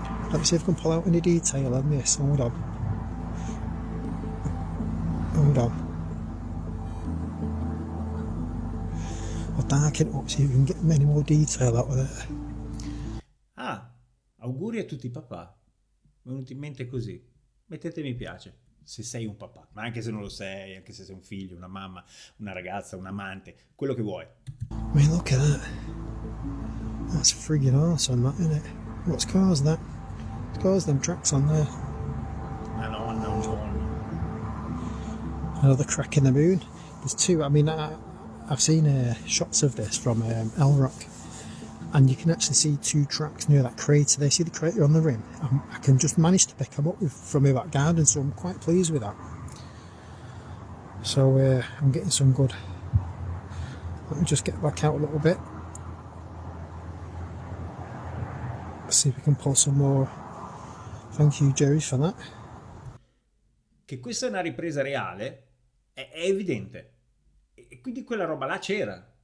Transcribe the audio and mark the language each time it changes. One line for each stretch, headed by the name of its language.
English: Let me see if I can pull out any detail on this. Hold on. Hold on. I'll darken it up so you can get many more detail out of it.
Italian: Ah, auguri a tutti i papà. Mi è venuto in mente così. Mettete mi piace se sei un papà, ma anche se non lo sei, anche se sei un figlio, una mamma, una ragazza, un amante, quello che vuoi.
English: I mean, look at that. That's friggin' awesome, that, isn't it? What's caused that? It's caused them tracks on there.
Italian: Madonna, un giorno.
English: Another crack in the moon. There's two. I mean, I've seen shots of this from El Rock, and you can actually see two tracks near that crater. They see the crater on the rim. I can just manage to pick them up from my back garden, so I'm quite pleased with that. So I'm getting some good. Let me just get back out a little bit. Let's see if we can pull some more. Thank you, Jerry, for that.
Italian: Che questa è una ripresa reale è evidente. E quindi quella roba là c'era.